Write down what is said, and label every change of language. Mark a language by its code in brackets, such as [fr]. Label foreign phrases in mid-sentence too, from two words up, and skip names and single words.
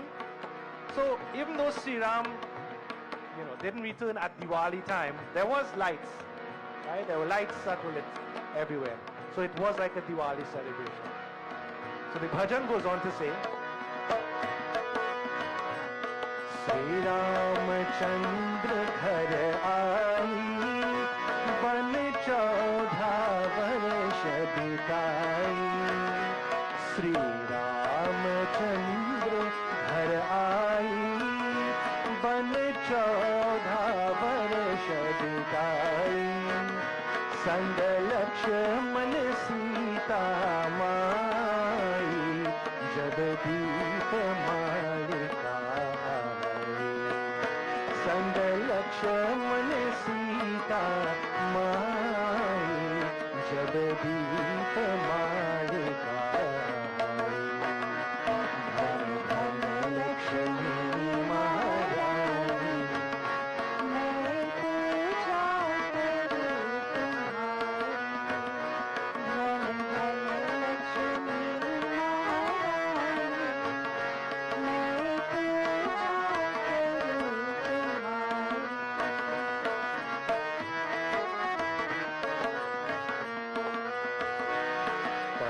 [en] So even though Sri Ram, didn't return at Diwali time, there was lights, right? There were lights that were lit everywhere. So it was like a Diwali celebration. So the bhajan goes on to say, [hi] श्री रामचंद्र घर आई, बन 14 वर्ष बिताई. श्री रामचंद्र घर आई, बन 14 वर्ष बिताई. संग लक्ष्मण सीता माई, जब दीप मालिका आए. संग लक्ष्मण सीता माई, जब दीप मालिका आए. धन धन लक्ष्मी महारानी, मैं पूजा करूं तुम्हारी धन धन लक्ष्मी महारानी मैं पूजा करूं तुम्हारी